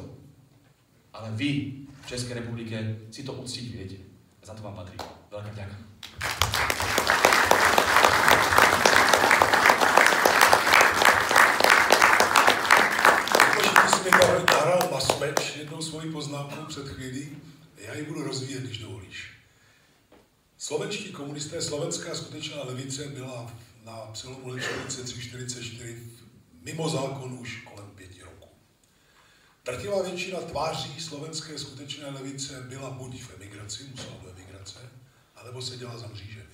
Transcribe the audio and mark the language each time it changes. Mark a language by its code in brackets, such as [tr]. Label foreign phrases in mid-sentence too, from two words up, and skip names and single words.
[sk] Ale vy v Českej republike si to uctiť viete. A za to vám patrí. Veľká vďaka. [cs] Nahrál Masmeč jednou svoji poznámkou před chvílí. Já ji budu rozvíjet, když dovolíš. Slovenští komunisté, slovenská skutečná levice byla na přelomu let 43-44 mimo zákon už kolem 5 roků. Drtivá většina tváří slovenské skutečné levice byla buď v emigraci, musela do emigrace, anebo seděla za mřížemi.